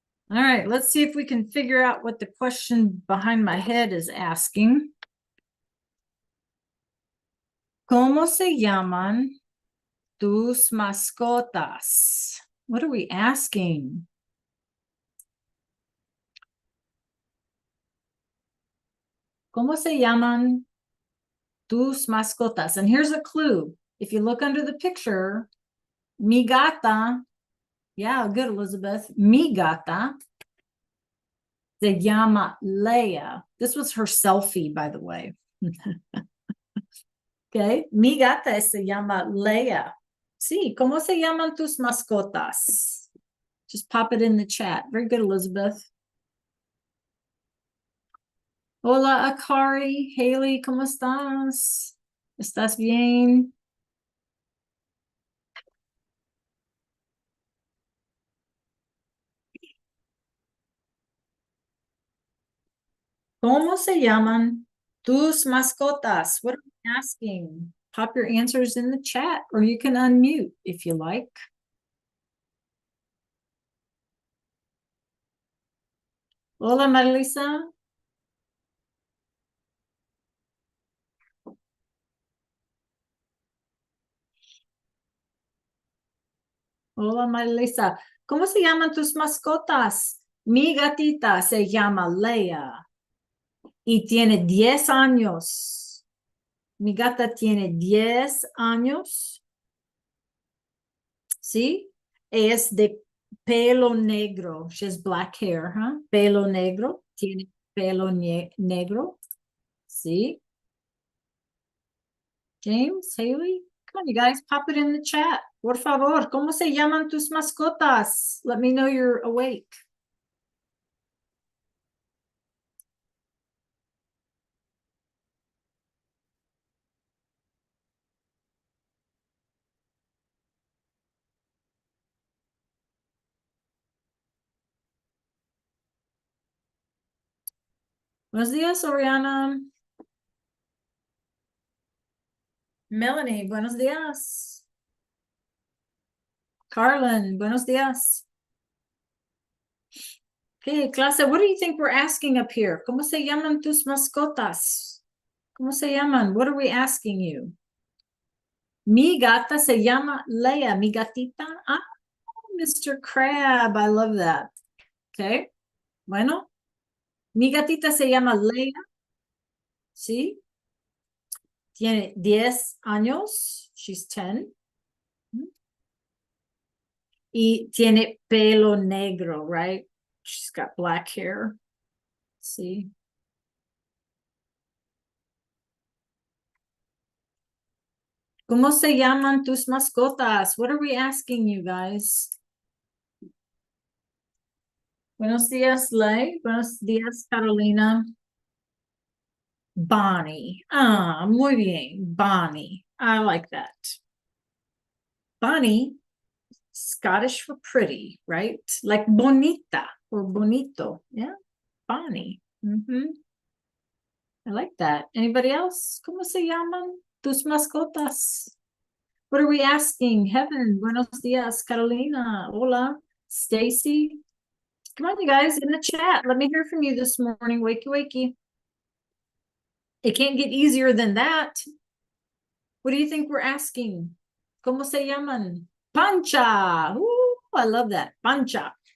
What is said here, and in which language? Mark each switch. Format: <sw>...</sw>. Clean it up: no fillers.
<en>All right, let's see if we can figure out what the question behind my head is asking.</en> <es>¿Cómo se llaman tus mascotas?</es> <en>What are we asking?</en> <es>¿Cómo se llaman tus mascotas?</es> <en>And here's a clue. If you look under the picture,</en> <es>mi gata,</es> <en>yeah, good, Elizabeth.</en> <es>Mi gata se llama Leia.</es> <en>This was her selfie, by the way.</en> <es>Okay, mi gata se llama Leia. Sí, ¿cómo se llaman tus mascotas?</es> <en>Just pop it in the chat. Very good, Elizabeth.</en> <es>Hola, Akari. Haley, ¿cómo estás? ¿Estás bien? ¿Cómo se llaman tus mascotas?</es> <en>What are we asking? Pop your answers in the chat, or you can unmute if you like.</en> <es>Hola, Marlisa. Hola, Marlisa. ¿Cómo se llaman tus mascotas? Mi gatita se llama Leia y tiene 10 años. Mi gata tiene 10 años. ¿Sí? Es de pelo negro.</es> <en>She has black hair, huh?</en> <es>Pelo negro. Tiene pelo negro. ¿Sí?</es> <en>James, Haley, come on, you guys, pop it in the chat.</en> <es>Por favor, ¿cómo se llaman tus mascotas?</es> <en>Let me know you're awake.</en> <es>Buenos días, Oriana. Melanie, buenos días. Carlin, buenos días.</es> <en>Okay, clase, what do you think we're asking up here?</en> <es>¿Cómo se llaman tus mascotas? ¿Cómo se llaman?</es> <en>What are we asking you?</en> <es>Mi gata se llama Leia, mi gatita.</es> <en>Ah, Mr. Crab, I love that.</en> <es>Okay, bueno, mi gatita se llama Leia, ¿sí? Tiene 10 años,</es> <en>she's 10.</en> <es>Y tiene pelo negro,</es> <en>right? She's got black hair. See?</en> <es>¿Cómo se llaman tus mascotas?</es> <en>What are we asking you guys?</en> <es>Buenos días, Ley. Buenos días, Carolina. Bonnie.</es> <en>Ah,</en> <es>muy bien.</es> <en>Bonnie. I like that. Bonnie, Scottish for pretty, right? Like bonita or bonito. Yeah. Bonnie. I like that. Anybody else?</en> <es>¿Cómo se llaman tus mascotas?</es> <en>What are we asking?</en> <es>Heaven, buenos días, Carolina. Hola, Stacy.</es> <en>Come on, you guys, in the chat. Let me hear from you this morning. Wakey, wakey. It can't get easier than that. What do you think we're asking?</en> <es>¿Cómo se llaman? Pancha.</es> <en>Ooh, I love that.</en> <es>Pancha.</es>